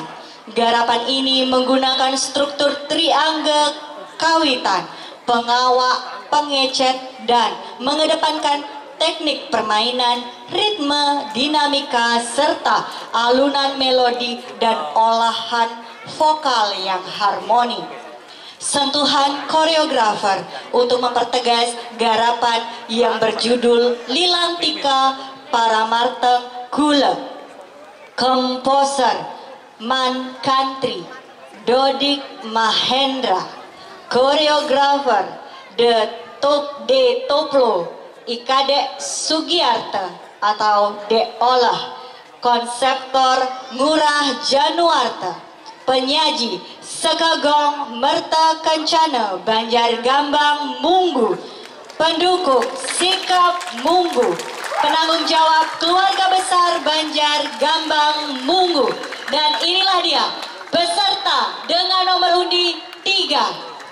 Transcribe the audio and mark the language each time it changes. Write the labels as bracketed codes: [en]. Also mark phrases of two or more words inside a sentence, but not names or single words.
[id] Garapan ini menggunakan struktur triangle kawitan, pengawak, pengecet, dan mengedepankan teknik permainan, ritme, dinamika, serta alunan melodi dan olahan vokal yang harmoni. Sentuhan koreografer untuk mempertegas garapan yang berjudul Lilantika Paramarteng Kula. Komposer Man Kantri Dodik Mahendra. Koreografer De Toplo Ikade Sugiarta atau De Olah. Konseptor Ngurah Januarta. Penyaji Sekagong Merta Kencana Banjar Gambang Munggu. Pendukung Sikap Munggu. Penanggung jawab keluarga besar Banjar Gambang Munggu. Dan inilah dia peserta dengan nomor undi 3.